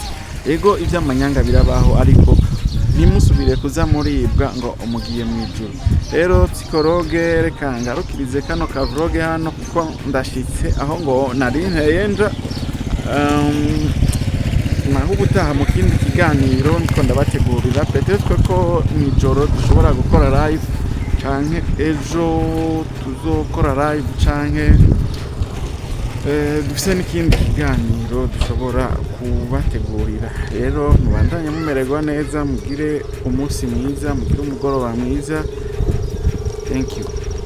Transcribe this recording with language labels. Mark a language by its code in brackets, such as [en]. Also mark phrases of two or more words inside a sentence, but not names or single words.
[rn] Ego ivy'amanyanga birabaho, ariko ntimusubire kuza muribwa ngo umugiye mw'ijuru. Rero psychologue, reka ngarukirize kano ka vlog hano kuko ndashitse aho ngo nari nteye nja. Naho ubutaha mu kindi kiganiro niko ndabategurira, peut-être ko mw'ijoro dushobora gukora live, canke ejo tuzokora live, canke dufise n'ikindi kiganiro dushobora kubategurira. Rero mubandanye mumererwa neza, mugire umunsi mwiza, mugire umugoroba mwiza. [en] Thank you.